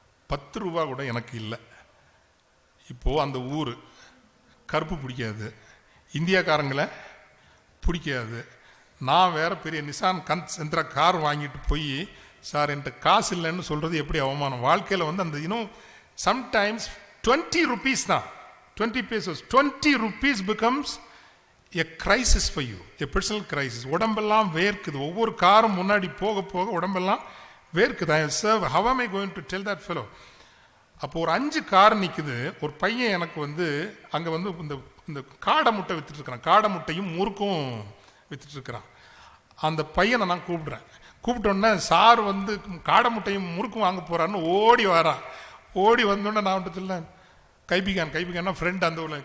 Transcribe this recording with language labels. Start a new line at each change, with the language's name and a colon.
Tamil: 10 ரூபா கூட எனக்கு இல்லை. இப்போது அந்த ஊர் கருப்பு பிடிக்காது, இந்தியாக்காரங்களை பிடிக்காது. நான் வேற பெரிய நிசான் சென்ட்ரா கார் வாங்கிட்டு போய், சார் என்கிட்ட காசு இல்லைன்னு சொல்கிறது எப்படி அவமானம். வாழ்க்கையில் வந்து அந்த
English: Sometimes 20 rupees தான், 20 pesos, 20 rupees becomes a crisis for you, a personal crisis.
Tamil: உடம்பெல்லாம் வேர்க்குது. ஒவ்வொரு காரும் முன்னாடி போக போக உடம்பெல்லாம் வேர்க்குது.
English: Sir how am I going to tell that fellow?
Tamil: அப்போ ஒரு 5 கார் நிற்குது. ஒரு பையன் எனக்கு வந்து அங்கே வந்து இந்த காடை முட்டை வித்துட்டு இருக்கிறான். காடை முட்டையும் முறுக்கும் வித்துட்டு இருக்கிறான். அந்த பையனை நான் கூப்பிட்டோன்னே சார் வந்து காடை முட்டையும் முறுக்கும் வாங்க போறான்னு ஓடி வரான். ஓடி வந்தோடனே நான் வந்துட்டு இல்லை, கைபிகான் ஃப்ரெண்ட் அந்த ஊரில்.